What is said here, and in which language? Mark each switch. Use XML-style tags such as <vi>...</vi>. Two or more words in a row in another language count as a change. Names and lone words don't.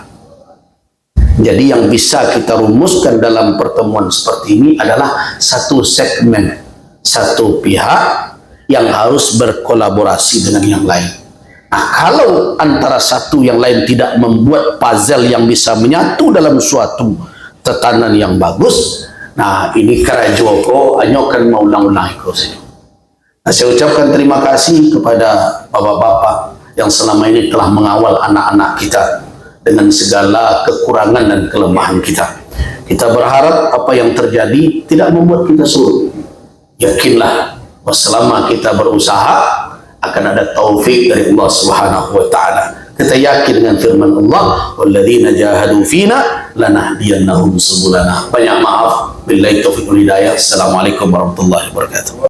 <id>Jadi yang bisa kita rumuskan dalam pertemuan seperti ini adalah satu segmen, satu pihak yang harus berkolaborasi dengan yang lain. Nah, kalau antara satu yang lain tidak membuat puzzle yang bisa menyatu dalam suatu tatanan yang bagus, nah ini</id> <min>karajo ko anyokan maulang-ulang ko.</min> <id>Nah, saya ucapkan terima kasih kepada bapak-bapak yang selama ini telah mengawal anak-anak kita dengan segala kekurangan dan kelemahan kita. Kita berharap apa yang terjadi tidak membuat kita surut. Yakinlah bahwa selama kita berusaha akan ada taufik dari Allah</id> <ar>سبحانه وتعالى.</ar> <id>Kita yakin dengan firman Allah,</id> <ar>والذين جاهدوا فينا لنهدينهم سبلنا.</ar> <id>Banyak maaf,</id> <ar>بالله التوفيق والهداية. السلام عليكم ورحمة الله وبركاته.</ar>